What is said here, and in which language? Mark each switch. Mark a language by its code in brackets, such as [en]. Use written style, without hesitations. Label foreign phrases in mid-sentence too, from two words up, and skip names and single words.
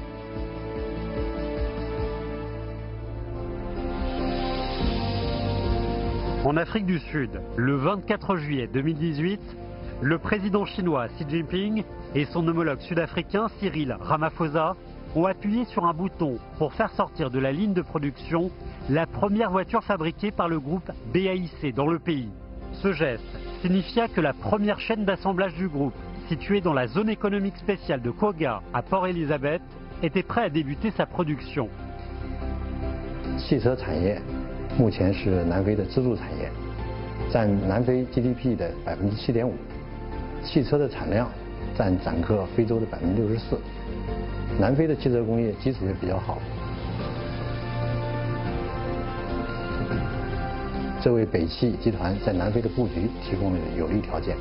[fr] En Afrique du Sud, le 24 juillet 2018, le président chinois Xi Jinping et son homologue sud-africain Cyril Ramaphosa ont appuyé sur un bouton pour faire sortir de la ligne de production la première voiture fabriquée par le groupe BAIC dans le pays. Ce geste signifia que la première chaîne d'assemblage du groupe, située dans la zone économique spéciale de Koga à Port Elizabeth, était prête à débuter sa production. [zh] 目前是南非的支柱产业，占南非 GDP 的7.5%，汽车的产量占整个非洲的64%。南非的汽车工业基础也比较好，这为北汽集团在南非的布局提供了有利条件。